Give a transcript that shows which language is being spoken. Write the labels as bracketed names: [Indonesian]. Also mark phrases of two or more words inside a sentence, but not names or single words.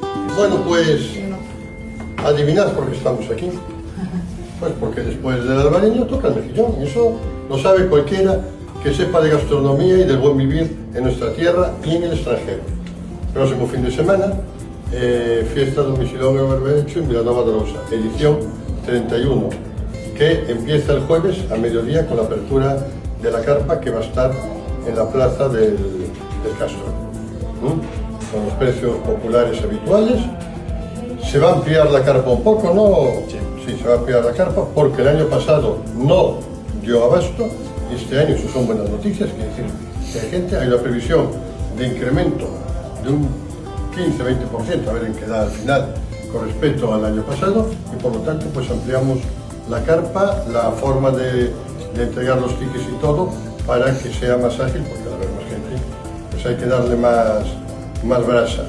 [Spanish] Bueno, pues adivinad por qué estamos aquí. Pues porque después del albariño toca el mejillón. Y eso lo sabe cualquiera que sepa de gastronomía y del buen vivir en nuestra tierra y en el extranjero. Próximo fin de semana, fiesta do Mexillón e o Berberecho en Vilanova de Arousa, edición 31, que empieza el jueves a mediodía con la apertura de la carpa que va a estar en la plaza del Castro. Con los precios populares habituales. Se va a ampliar la carpa un poco, ¿no? Sí, se va a ampliar la carpa porque el año pasado no dio abasto y este año, eso son buenas noticias, quiere decir que hay gente, hay una previsión de incremento de un 15-20%, a ver en qué da al final con respecto al año pasado, y por lo tanto pues ampliamos la carpa, la forma de entregar los tickets y todo para que sea más ágil, porque al haber más gente pues hay que darle más brasa.